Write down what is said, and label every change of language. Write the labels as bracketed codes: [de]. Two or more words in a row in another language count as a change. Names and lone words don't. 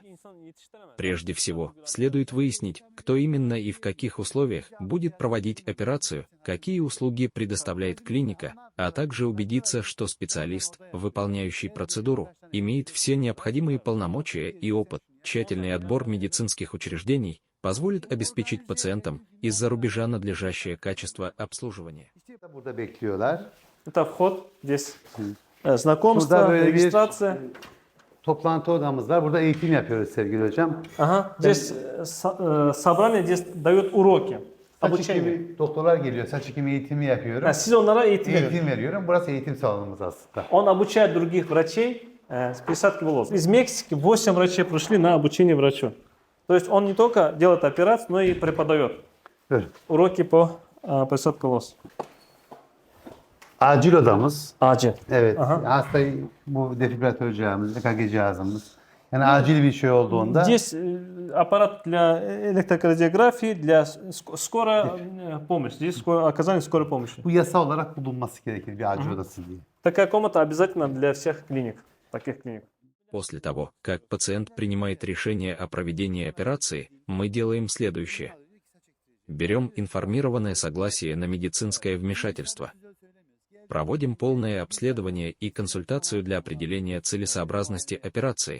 [ru] Прежде всего, следует выяснить, кто именно и в каких условиях будет проводить операцию, какие услуги предоставляет клиника, а также убедиться, что специалист, выполняющий процедуру, имеет все необходимые полномочия и опыт. Тщательный отбор медицинских учреждений позволит обеспечить пациентам из-за рубежа надлежащее качество обслуживания. Это вход, здесь знакомство, регистрация. [tr] Toplantı odamız var. Burada eğitim yapıyoruz sevgili hocam. [ru] Здесь собрание, здесь дают уроки. [tr] Saç ekimi, doktorlar geliyor. Saç ekimi eğitimi yapıyorum. Siz onlara eğitim Eğitim veriyorum. Burası eğitim salonumuz aslında. [ru] Он обучает других врачей с пересадки волос. Из Мексики 8 врачей пришли на обучение врачу. То есть он не только делает операцию, но и преподает уроки по пересадке волос. [tr] Acil odamız. Acil. Evet. Hastayı bu defibrilatör cihazımız, EKG cihazımız. Yani acil bir şey olduğunda. [ru] Здесь аппарат для электрокардиографии, для скорой помощи. Здесь оказание скорой помощи. [tr] Bu yasa olarak bulunması gerekir bir acil odası diye. [ru] Такая комната обязательно для всех клиник, таких клиник. После того, как пациент принимает решение о проведении операции, мы делаем следующее. Берем информированное согласие на медицинское вмешательство. Проводим полное обследование и консультацию для определения целесообразности операции.